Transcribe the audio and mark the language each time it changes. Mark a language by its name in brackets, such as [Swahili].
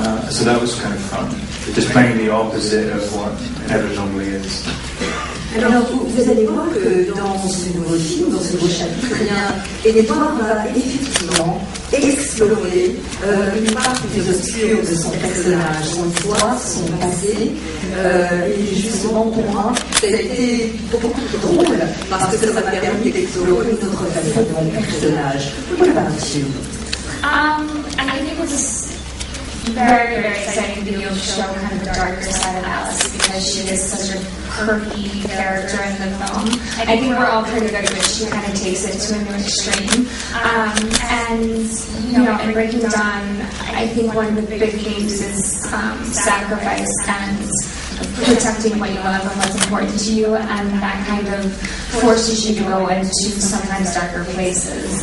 [English] So that was kind of fun. Just playing the opposite of what Edward normally is. [French] Alors, vous allez voir que dans ce nouveau film, dans ce nouveau chapitre, Edward va effectivement explorer une partie plus obscure de son personnage, son histoire, son passé. Et justement, pour moi, ça a été beaucoup plus drôle parce que ça m'a permis d'explorer une autre facette de mon personnage. [English] What about you? I think it was very, very exciting to be able to show kind of the darker side of Alice because she is such a quirky character in the film. I think we're all pretty good, but she kind of takes it to a new extreme. And, you know, in Breaking Dawn, I think one of the big themes is sacrifice and protecting what you love and what's important to you, and that kind of forces you to go into sometimes darker places.